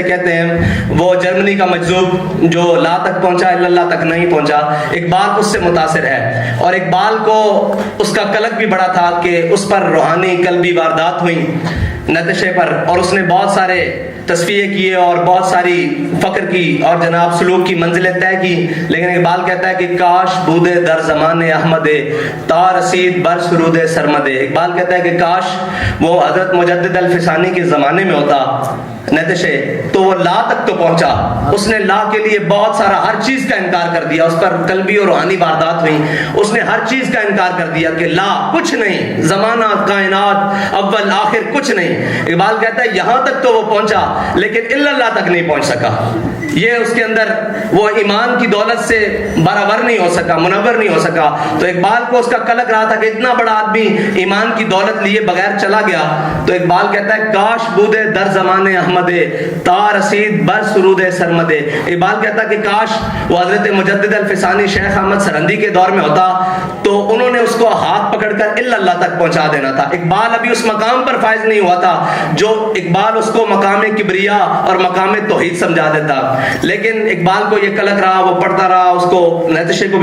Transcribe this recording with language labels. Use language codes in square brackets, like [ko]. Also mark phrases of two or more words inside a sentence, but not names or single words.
[ur] کہتے ہیں، وہ جرمنی کا مجذوب جو لا تک پہنچا الا اللہ تک نہیں پہنچا، اقبال اس سے متاثر ہے، اور اقبال کو اس کا قلق بھی بڑا تھا کہ اس پر روحانی قلبی واردات ہوئیں نتشے پر، اور اس نے بہت سارے تصفیے کیے اور بہت ساری فقر کی اور جناب سلوک کی منزلیں طے کی، لیکن اقبال کہتا ہے کہ [fa] کاش بودے در زمان احمد تا رسید بر سرود سرمد۔ [ur] اقبال کہتا ہے کہ کاش وہ حضرت مجدد الفسانی کے زمانے میں ہوتا نتشے تو وہ لا تک تو پہنچا۔ اس نے لا کے لیے بہت سارا ہر چیز کا انکار کر دیا، اس پر قلبی اور روحانی واردات ہوئی، اس نے ہر چیز کا انکار کر دیا کہ لا کچھ نہیں، زمانہ کائنات اول آخر کچھ نہیں۔ اقبال کہتا ہے یہاں تک تو وہ پہنچا لیکن الا اللہ تک نہیں پہنچ سکا، یہ اس کے اندر وہ ایمان کی دولت سے برابر نہیں ہو سکا، منور نہیں ہو سکا۔ تو اقبال کو اس کا قلق رہا تھا کہ اتنا بڑا آدمی ایمان کی دولت لیے بغیر چلا گیا، تو اقبال کہتا ہے [fa] کاش بودے در زمان احمد تا رسید بر سرود سرمد۔ [ur] اقبال کہتا ہے کہ کاش وہ حضرت مجدد الفسانی شیخ احمد سرندی کے دور میں ہوتا تو انہوں نے اس کو ہاتھ پکڑ کر الا اللہ تک پہنچا دینا تھا۔ اقبال ابھی اس مقام پر فائز نہیں ہوا تھا جو اقبال اس کو مقام کبریا اور مقام توحید سمجھا دیتا، لیکن اقبال کو یہ قلق رہا، وہ پڑھتا رہا، اس کو نتشے کو